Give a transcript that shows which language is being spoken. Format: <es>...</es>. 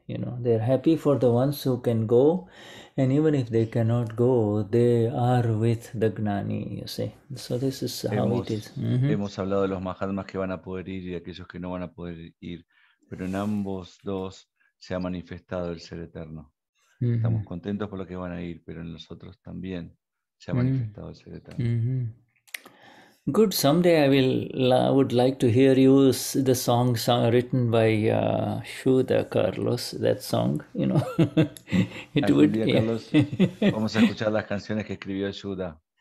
<en>They're happy for the ones who can go, and even if they cannot go, they are with the Gnani, you see. So this is how it is.</en> <es>Hemos hablado de los Mahatmas que van a poder ir y de aquellos que no van a poder ir, pero en ambos dos se ha manifestado el ser eterno. Estamos contentos por los que van a ir, pero en los otros también se ha manifestado el ser eterno.</es> <en>Good. Someday I would like to hear you the song written by Shuddha, Carlos. That song, it would.</en> <es>Carlos, vamos a escuchar las canciones que escribió Shuddha.</es>